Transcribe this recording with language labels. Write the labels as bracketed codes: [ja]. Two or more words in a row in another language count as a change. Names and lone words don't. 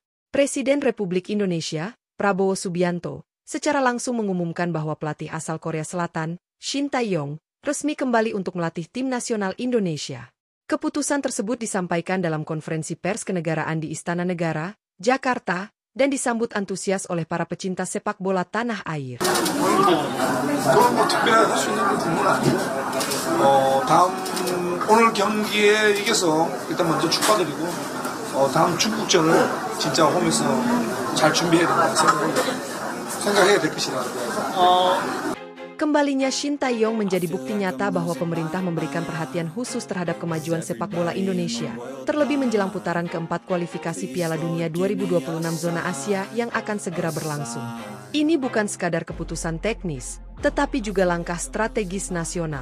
[id] Presiden Republik Indonesia, Prabowo Subianto, secara langsung mengumumkan bahwa pelatih asal Korea Selatan, Shin Tae-yong, resmi kembali untuk melatih tim nasional Indonesia. Keputusan tersebut disampaikan dalam konferensi pers kenegaraan di Istana Negara, Jakarta, dan disambut antusias oleh para pecinta sepak bola tanah air. [ko] 오늘 경기에 이겨서 일단 먼저 축하드리고 다음 중국전을 진짜 홈에서 잘 준비해야 된다고 생각해야 될 것이다. [id] Kembalinya Shin Tae-yong menjadi bukti nyata bahwa pemerintah memberikan perhatian khusus terhadap kemajuan sepak bola Indonesia, terlebih menjelang putaran keempat kualifikasi Piala Dunia 2026 zona Asia yang akan segera berlangsung. Ini bukan sekadar keputusan teknis, tetapi juga langkah strategis nasional.